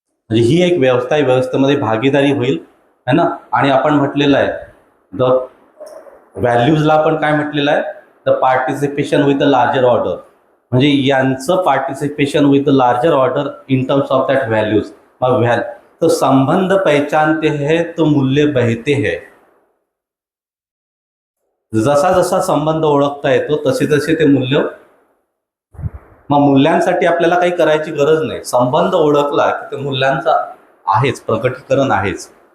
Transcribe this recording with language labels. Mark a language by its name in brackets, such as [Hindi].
[Marathi] म्हणजे ही एक व्यवस्था आहे, व्यवस्थेमध्ये भागीदारी होईल [Hindi] है ना. [Marathi] आणि आपण म्हटलेलं आहे द व्हॅल्यूजला आपण काय म्हटलेलं आहे, [English] the participation with the larger order, [Marathi] म्हणजे यांचं [English] Participation with the larger order in terms of that values. [Hindi] तो संबंध पहचानते हैं तो मूल्य बहते हैं. [Marathi] जसा जसा संबंध ओळखता येतो तसे तसे ते मूल्य. मग मूल्यांसाठी आपल्याला काही करायची गरज नाही. संबंध ओळखला की ते मूल्यांचा आहेच, प्रकटीकरण आहेच.